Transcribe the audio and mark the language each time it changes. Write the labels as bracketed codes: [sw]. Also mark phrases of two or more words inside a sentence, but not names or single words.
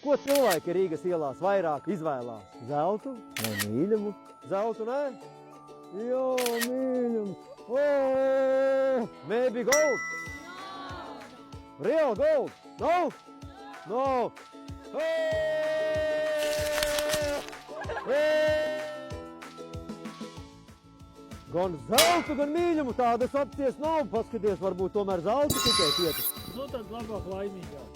[lv] Ko cilvēki Rīgas ielās vairāk izvēlās? Zeltu vai mīļumu? Zeltu, ne? Jā, mīļumu. [en] Oh, maybe gold? No. Real gold? No? No. [lv] Gan zeltu, gan mīļumu tādas opcijas nav. Paskaties, varbūt tomēr zeltu tikai pietas. Nu tad labāk laimīgāk.